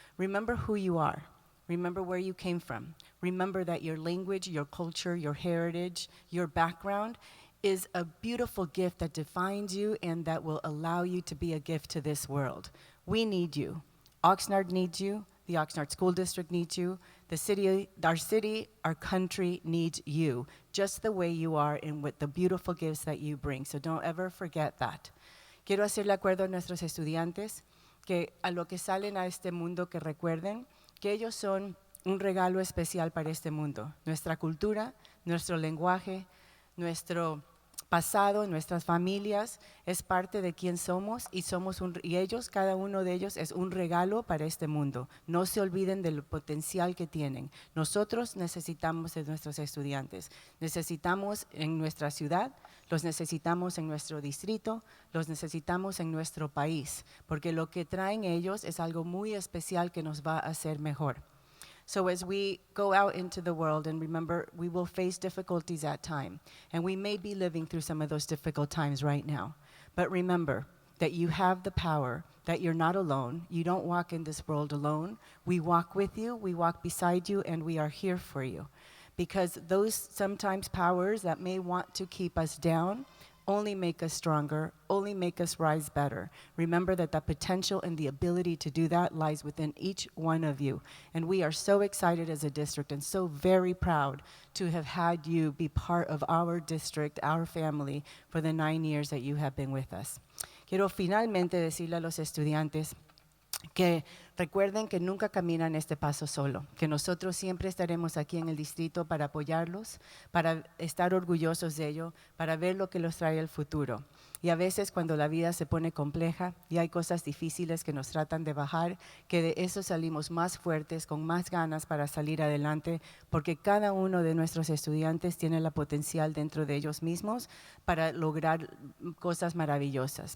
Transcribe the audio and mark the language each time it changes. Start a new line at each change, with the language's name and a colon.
English: Remember who you are. Remember where you came from. Remember that your language, your culture, your heritage, your background is a beautiful gift that defines you and that will allow you to be a gift to this world. We need you. Oxnard needs you. The Oxnard School District needs you. The city, our country needs you, just the way you are and with the beautiful gifts that you bring. So don't ever forget that.
Spanish: Quiero hacerle acuerdo a nuestros estudiantes que a lo que salen a este mundo que recuerden que ellos son un regalo especial para este mundo. Nuestra cultura, nuestro lenguaje, nuestro pasado, nuestras familias, es parte de quién somos y ellos, cada uno de ellos, es un regalo para este mundo. No se olviden del potencial que tienen. Nosotros necesitamos de nuestros estudiantes. Necesitamos en nuestra ciudad, los necesitamos en nuestro distrito, los necesitamos en nuestro país, porque lo que traen ellos es algo muy especial que nos va a hacer mejor.
English: So as we go out into the world, and remember, we will face difficulties at time, and we may be living through some of those difficult times right now. But remember that you have the power, that you're not alone. You don't walk in this world alone. We walk with you, we walk beside you, and we are here for you. Because those sometimes powers that may want to keep us down only make us stronger, only make us rise better. Remember that the potential and the ability to do that lies within each one of you. And we are so excited as a district and so very proud to have had you be part of our district, our family, for the 9 years that you have been with us.
Spanish: Quiero finalmente decirle a los estudiantes que recuerden que nunca caminan este paso solo, que nosotros siempre estaremos aquí en el distrito para apoyarlos, para estar orgullosos de ello, para ver lo que los trae el futuro. Y a veces cuando la vida se pone compleja y hay cosas difíciles que nos tratan de bajar, que de eso salimos más fuertes, con más ganas para salir adelante, porque cada uno de nuestros estudiantes tiene la potencial dentro de ellos mismos para lograr cosas maravillosas.